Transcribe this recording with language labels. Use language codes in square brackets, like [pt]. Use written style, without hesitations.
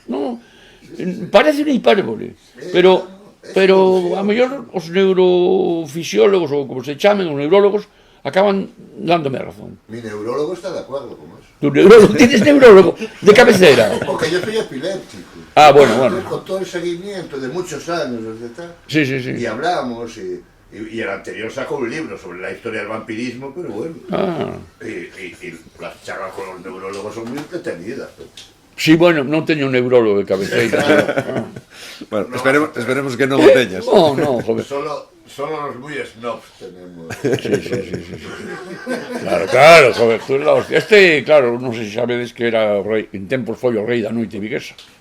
[gl] Non, parece unha hipérbole, pero a mellor os neurofisiólogos, ou como se chamen, os neurólogos, acaban dándome razón. [es] Mi neurólogo está de acuerdo con eso. ¿Tu neurólogo? ¿Tienes neurólogo de cabecera? Porque yo soy epiléptico. Ah, bueno. Con todo el seguimiento de muchos años, etc. Sí. Y hablamos, y el anterior sacó un libro sobre la historia del vampirismo, pero bueno. Y las charlas con los neurólogos son muy entretenidas. [gl] Sí, bueno, non teño un neurólogo de cabeceira. Bueno, esperemos que non o teñas. [es] No, joder. Solo los muy snobs tenemos. Sí. Claro, joder, tú eres la hostia. [gl] Claro, non sei se sabedes que era o rei, en tempos foi o rei da noite viguesa.